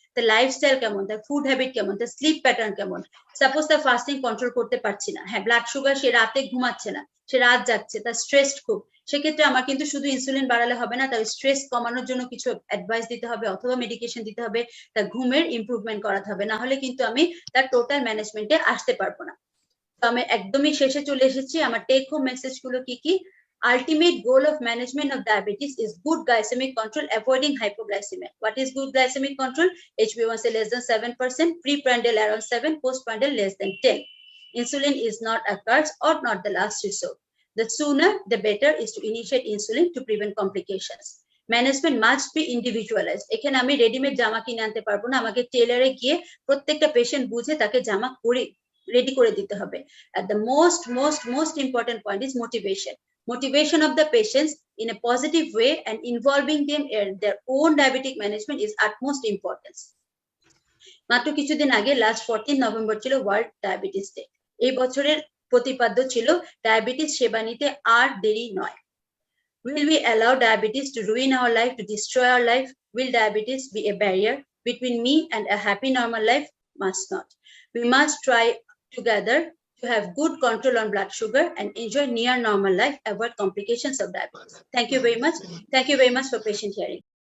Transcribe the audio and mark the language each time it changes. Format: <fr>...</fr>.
<bn>তার লাইফস্টাইল কেমন, তার ফুড হ্যাবিট কেমন, তার স্লিপ প্যাটার্ন কেমন। সাপোজ তার ফাস্টিং কন্ট্রোল করতে পারছি না, হ্যাঁ, ব্লাড সুগার, সে রাতে ঘুমাচ্ছে না, সে রাত যাচ্ছে, তার স্ট্রেসড খুব, সেক্ষেত্রে আমার কিন্তু শুধু ইনসুলিন বাড়ালে হবে না, তার স্ট্রেস কমানোর জন্য কিছু অ্যাডভাইস দিতে হবে অথবা মেডিকেশন দিতে হবে, তার ঘুমের ইমপ্রুভমেন্ট করাতে হবে, না হলে কিন্তু আমি তার টোটাল ম্যানেজমেন্টে আসতে পারবো না। তো আমি একদমই শেষে চলে এসেছি। আমার টেক হোম মেসেজ গুলো কি কি,</bn> <en>Ultimate goal of management of diabetes is good glycemic control, avoiding hypoglycemia. What is good glycemic control? HbA1c less than 7%, pre-prandial around 7, post-prandial less than 10. Insulin is not a curse or not the last resort. The sooner, the better is to initiate insulin to prevent complications. Management must be individualized.</en> <bn>এখানে আমি readymade জামা কিনে আনতে পারবো না, আমাকে টেলারে গিয়ে প্রত্যেকটা পেশেন্ট বুঝে তাকে জামা করে রেডি করে দিতে হবে।</bn> <en>And the most important point is motivation. Motivation of the patients in a positive way and involving them in their own diabetic management is utmost importance.</en> <bn>মাত্র কিছুদিন আগে লাস্ট 14 নভেম্বর ছিল ওয়ার্ল্ড ডায়াবেটিস ডে। এই বছরের প্রতিপাদ্য ছিল diabetes সেবা নিতে আর দেরি নয়।</bn> <en>Will we allow diabetes to ruin our life, to destroy our life? Will diabetes be a barrier between me and a happy normal life? Must not. We must try together to have good control on blood sugar and enjoy near normal life, avoid complications of diabetes. Thank you very much. Thank you very much for patient hearing.</en>